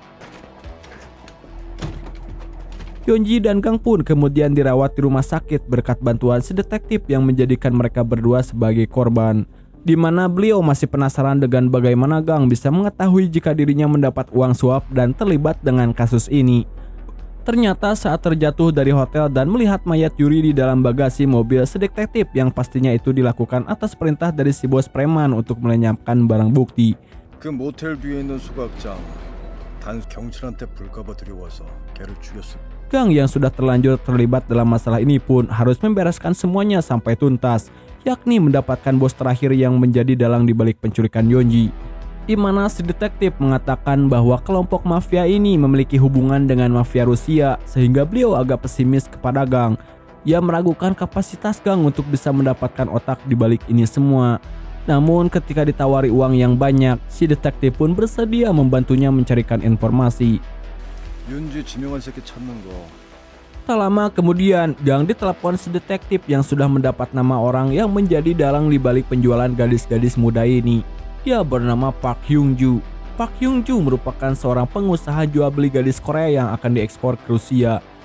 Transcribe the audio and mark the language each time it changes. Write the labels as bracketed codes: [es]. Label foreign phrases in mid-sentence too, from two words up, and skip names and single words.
[id] Yonji dan Gang pun kemudian dirawat di rumah sakit berkat bantuan si detektif yang menjadikan mereka berdua sebagai korban, di mana beliau masih penasaran dengan bagaimana Gang bisa mengetahui jika dirinya mendapat uang suap dan terlibat dengan kasus ini. Ternyata saat terjatuh dari hotel dan melihat mayat Yuri di dalam bagasi mobil si detektif yang pastinya itu dilakukan atas perintah dari si bos preman untuk melenyapkan barang bukti. [ko] 그 모텔 뷰에 있는 수각장 단 경찰한테 불까봐 들여와서 걔를 죽였어. [id] Gang yang sudah terlanjur terlibat dalam masalah ini pun harus membereskan semuanya sampai tuntas, yakni mendapatkan bos terakhir yang menjadi dalang di balik penculikan Yonji. Di mana si detektif mengatakan bahwa kelompok mafia ini memiliki hubungan dengan mafia Rusia sehingga beliau agak pesimis kepada Gang. Ia meragukan kapasitas Gang untuk bisa mendapatkan otak di balik ini semua. Namun ketika ditawari uang yang banyak, si detektif pun bersedia membantunya mencarikan informasi. [ko] 윤지 지명한 새끼 찾는 거. [id] Tak lama kemudian, Gang ditelepon si detektif yang sudah mendapat nama orang yang menjadi dalang di balik penjualan gadis-gadis muda ini. Dia bernama Park Hyung-ju. Park Hyung-ju merupakan seorang pengusaha jual beli gadis Korea yang akan diekspor ke Rusia.